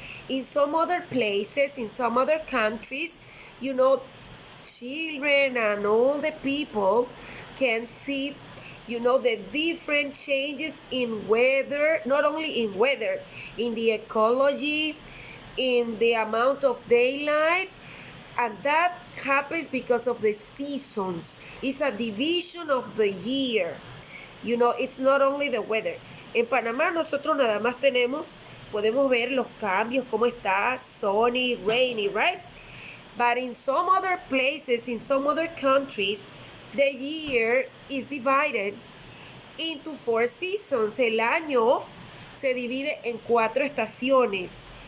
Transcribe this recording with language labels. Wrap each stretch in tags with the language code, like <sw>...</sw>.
<en>In some other places, in some other countries, you know, children and all the people can see, you know, the different changes in weather, not only in weather, in the ecology, in the amount of daylight, and that happens because of the seasons. It's a division of the year. You know, it's not only the weather.</en> <es>En Panamá nosotros nada más podemos ver los cambios, cómo está</es> <en>sunny, rainy, right? But in some other places, in some other countries, the year is divided into 4 seasons.</en> <es>El año se divide en 4 estaciones.</es>